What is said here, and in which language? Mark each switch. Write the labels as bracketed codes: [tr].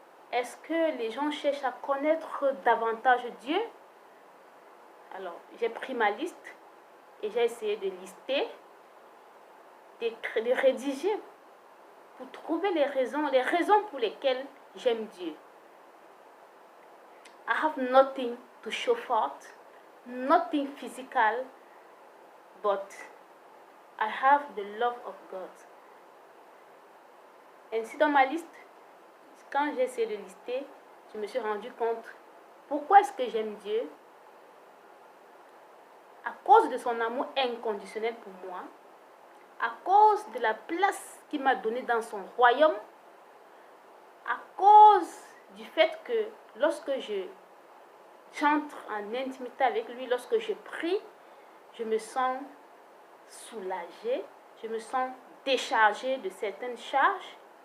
[fr] Est-ce que les gens cherchent à connaître davantage Dieu? Alors, j'ai pris ma liste et j'ai essayé de lister, de rédiger pour trouver les raisons pour lesquelles j'aime Dieu. [en] I have nothing to show forth, nothing physical, but I have the love of God. [fr] Ainsi, dans ma liste, quand j'ai essayé de lister, je me suis rendu compte pourquoi est-ce que j'aime Dieu. À cause de son amour inconditionnel pour moi, à cause de la place qu'il m'a donnée dans son royaume, à cause du fait que lorsque j'entre en intimité avec lui, lorsque je prie, je me sens soulagée, je me sens déchargée de certaines charges.